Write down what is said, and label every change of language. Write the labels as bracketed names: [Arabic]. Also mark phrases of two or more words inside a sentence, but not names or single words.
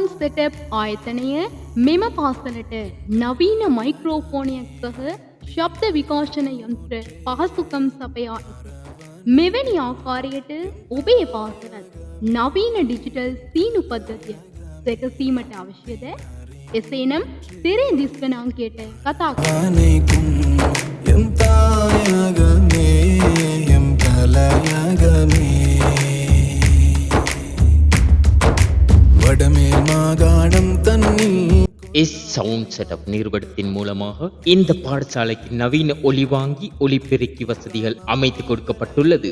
[Sinhala] සෙටප් ආයතනය මෙම පාසලට නවීන මයික්‍රෝෆෝනයක් සහ ශබ්ද විකාශන යන්ත්‍ර පහසුකම් සපයා ඇත. මෙවැනි ආකාරයට ඔබේ පාසලත් නවීන ඩිජිටල් සීනු පද්ධතිය සැකසීමට අවශ්‍යද? එසේනම් සිරේ දිස්වන අංකයට කතා [Tamil] சவுண்ட் செட்டப் நிறுவனத்தின் மூலமாக இந்த பாடசாலைக்கு நவீன ஒலிவாங்கி ஒலிபெருக்கி வசதிகள் அமைத்து கொடுக்கப்பட்டுள்ளது.